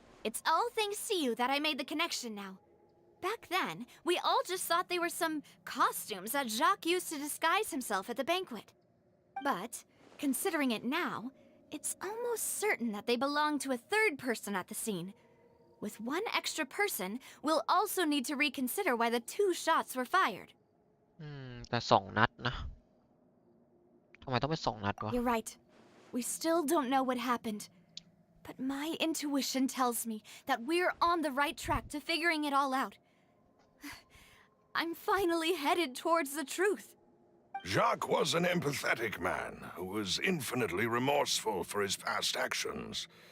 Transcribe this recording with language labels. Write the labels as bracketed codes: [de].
[en] It's all thanks to you that I made the connection now. Back then, we all just thought they were some costumes that Jacques used to disguise himself at the banquet. But, considering it now, it's almost certain that they belong to a third person at the scene. With one extra person, we'll also need to reconsider why the 2 shots were fired. [th] แต่2 นัดนะทำไมต้องเป็น2 นัดวะ [en] You're right. We still don't know what happened. But my intuition tells me that we're on the right track to figuring it all out. I'm finally headed towards the truth. Jacques was an empathetic man who was infinitely remorseful for his past actions.